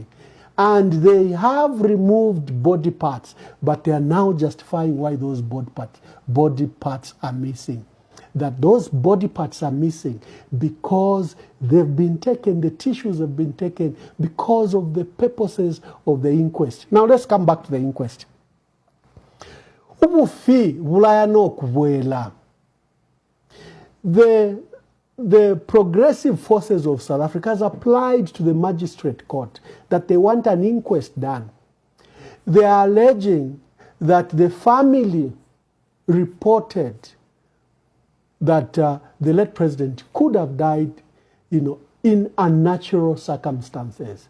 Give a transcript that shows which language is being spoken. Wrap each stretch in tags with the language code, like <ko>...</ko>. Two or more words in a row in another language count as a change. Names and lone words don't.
<en>And they have removed body parts, but they are now justifying why those body parts are missing. That those body parts are missing because they've been taken, the tissues have been taken because of the purposes of the inquest. Now let's come back to the inquest.</en> <bem>Ubufi bulayano kubwela.</bem> <en>The progressive forces of South Africa has applied to the magistrate court that they want an inquest done. They are alleging that the family reported that the late president could have died, in unnatural circumstances.</en>